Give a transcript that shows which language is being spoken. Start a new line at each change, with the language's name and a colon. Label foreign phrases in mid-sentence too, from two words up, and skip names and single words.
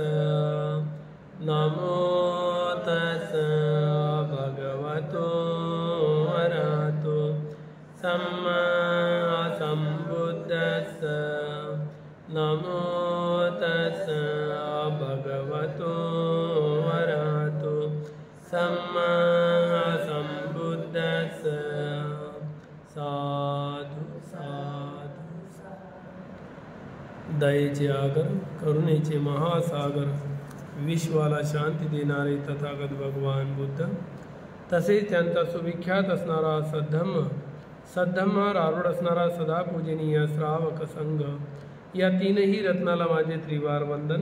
Pali: नमो तस्स भगवतो अरहतो सम्मा सम्बुद्धस्स। नमो तस्स भगवतो अरहतो सम्मा सम्बुद्धस्स। साधु साधु।
Marathi: दयेचे आगर, करुणेचे महासागर, विश्वाला शांती देणारे तथागत भगवान बुद्ध, तसेच त्यांचा सुविख्यात असणारा सद्धम्म, सद्धम्मावर आरूढ असणारा सदा पूजनीय श्रावक संघ, या तीनही रत्नाला माझे त्रिवार वंदन।